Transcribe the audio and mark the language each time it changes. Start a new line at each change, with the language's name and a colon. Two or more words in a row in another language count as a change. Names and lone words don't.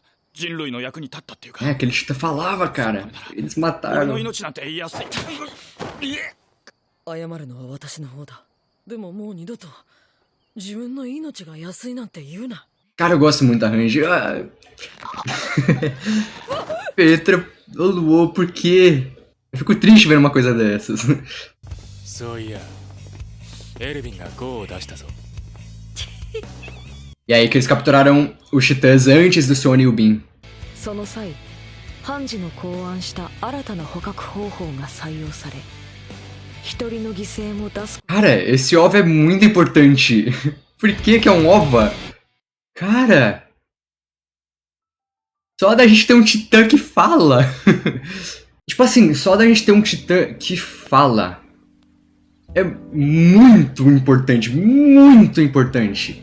Japanese: 人類の役に立ったっていうか
Portuguese: É, aquele Titã falava, cara. Eles
Japanese: 俺
Portuguese: mataram.
Japanese: の命なんて言いやすい謝るのは私の方だ。でももう二度と自分の命が安いなんて言うな。
Portuguese: Cara, eu gosto muito da Range. Ah. Petra, ô Luô, por quê? Eu fico triste vendo uma coisa dessas.
Japanese: そういやエルヴィンがゴーを出したぞ
Portuguese: E aí que eles capturaram os Titãs antes do Sony e o Bin.
Japanese: その際、判事の考案した新たな捕獲方法が採用され、一人の犠牲も出す。
Portuguese: Cara, esse OVA é muito importante. Por que é um OVA? Cara... Só da gente ter um Titã que fala. Tipo assim, só da gente ter um Titã que fala. É muito importante, muito importante.